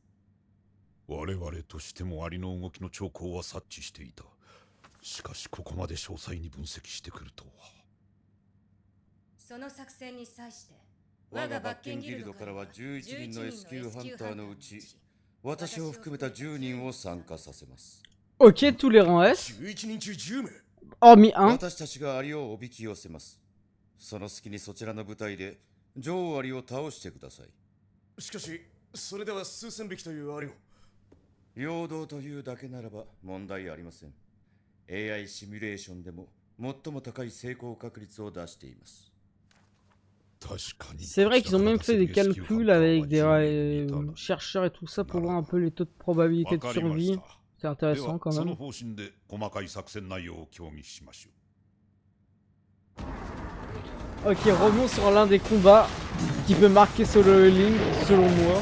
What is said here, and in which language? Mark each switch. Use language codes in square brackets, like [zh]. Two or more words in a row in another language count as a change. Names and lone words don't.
[ja] 我々としてもアリの動きの兆候は察知していた。しかしここまで詳細に分析してくるとは。その作戦に際して我がバッケンギルドからは11人の S 級ハンターのうち私を含めた10人を参加させます。 [fr] Ok, tous les rangs S. [ja] 11 人中10名。 [fr] Hormis un. [ja] 私たちがアリをおびき寄せます。その隙にそちらの部隊で女王アリを倒してください。しかし、それでは数千匹というアリを。平等というだけならば問題ありません。AI シミュレーションでも最も高い成功確率を出しています。 [fr] C'est vrai qu'ils ont même fait des calculs avec des chercheurs et tout ça pour voir un peu les taux de probabilité de survie. C'est intéressant quand même. Ok, revenons sur l'un des combats qui peut marquer Solo Leveling, selon moi.